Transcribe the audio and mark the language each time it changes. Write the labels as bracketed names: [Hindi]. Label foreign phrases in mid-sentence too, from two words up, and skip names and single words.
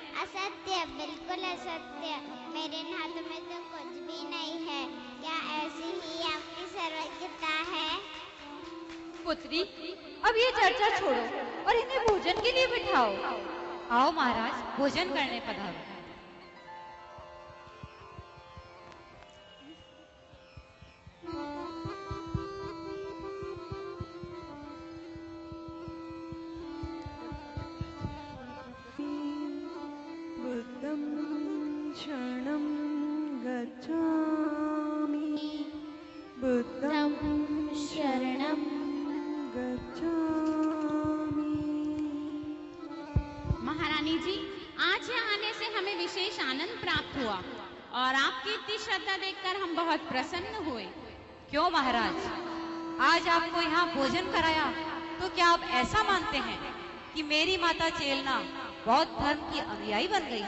[Hindi] असत्य, बिल्कुल असत्य। मेरे इन हाथों में तो कुछ भी नहीं है। क्या ऐसी ही आपकी सर्वज्ञता है? पुत्री, अब ये चर्चा छोड़ो और इन्हें भोजन के लिए बिठाओ। आओ महाराज, भोजन करने पधारो। [Pali] बुद्धं शरणं गच्छामि बुद्धं शरणं गच्छामि। [Hindi] महारानी जी, आज यहाँ आने से हमें विशेष आनंद प्राप्त हुआ और आपकी इतनी श्रद्धा देखकर हम बहुत प्रसन्न हुए। क्यों महाराज, आज आपको यहाँ भोजन कराया तो क्या आप ऐसा मानते हैं कि मेरी माता चेलना बौद्ध धर्म की अनुयायी बन गई?